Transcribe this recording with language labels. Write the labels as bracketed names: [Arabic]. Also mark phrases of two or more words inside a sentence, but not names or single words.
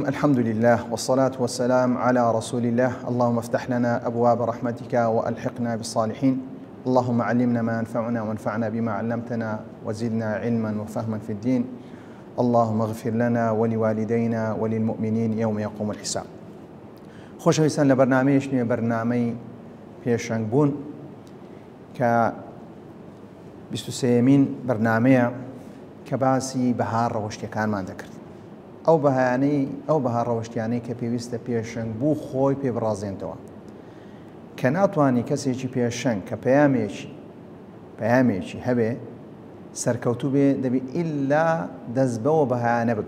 [Arabic] الحمد لله والصلاة والسلام على رسول الله. اللهم افتح لنا أبواب رحمتك وألحقنا بالصالحين. اللهم علمنا ما ينفعنا وانفعنا بما علمتنا وزدنا علما وفهما في الدين. اللهم اغفر لنا ولوالدينا وللمؤمنين يوم يقوم الحساب. [Central Kurdish] خۆشەویستان لە بەرنامەیەش نوێ بەرنامەی پێشەنگبوون کە 23مین بەرنامەیە کە باسی بەهار ڕەوشتیەکانمان دەکرد. ئەو بەهار ڕەوشتیانەی کە پێویستە پێشەنگبوو خۆی پێ بڕازێنتەوە کە ناتوانانی کەسێکی پێشەنگ کە پەیامێکی هەبێ سەرکەوتوو بێ دەبێت ئیلا دەست بەوە بەهایانە بگرێت.